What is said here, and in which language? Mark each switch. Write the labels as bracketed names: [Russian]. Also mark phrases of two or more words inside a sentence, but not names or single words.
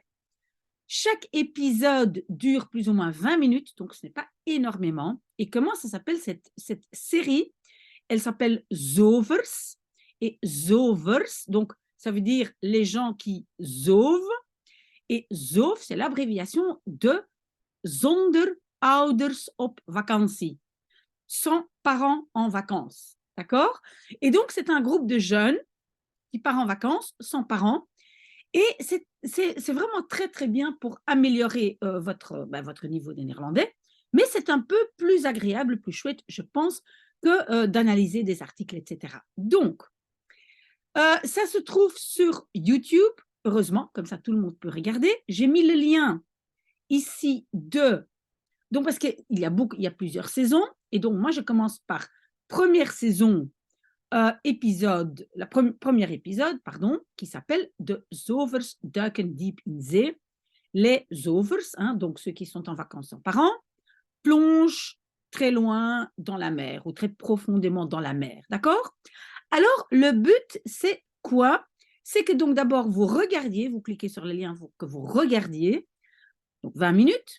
[French] Chaque épisode dure plus ou moins 20 minutes, donc ce n'est pas énormément. Et comment ça s'appelle cette série? Elle s'appelle Zovers. Et Zovers, donc ça veut dire les gens qui sauvent. Et ZOV, c'est l'abréviation de [Dutch] Zonder ouders op vakantie, [French] sans parents en vacances. D'accord? Et donc, c'est un groupe de jeunes qui part en vacances sans parents. Et c'est vraiment très, très bien pour améliorer votre niveau de néerlandais. Mais c'est un peu plus agréable, plus chouette, je pense, que d'analyser des articles, etc. Donc, ça se trouve sur YouTube, heureusement, comme ça tout le monde peut regarder. J'ai mis le lien ici de... Donc, parce qu'il y a il y a plusieurs saisons, et donc moi je commence par première saison, premier épisode, pardon, qui s'appelle De Zovers duiken diep in zee. Les Zovers, hein, donc ceux qui sont en vacances sans parents, plongent très loin dans la mer ou très profondément dans la mer, d'accord? Alors, le but, c'est quoi? C'est que donc d'abord, vous regardiez, vous cliquez sur le lien pour que vous regardiez, donc 20 minutes.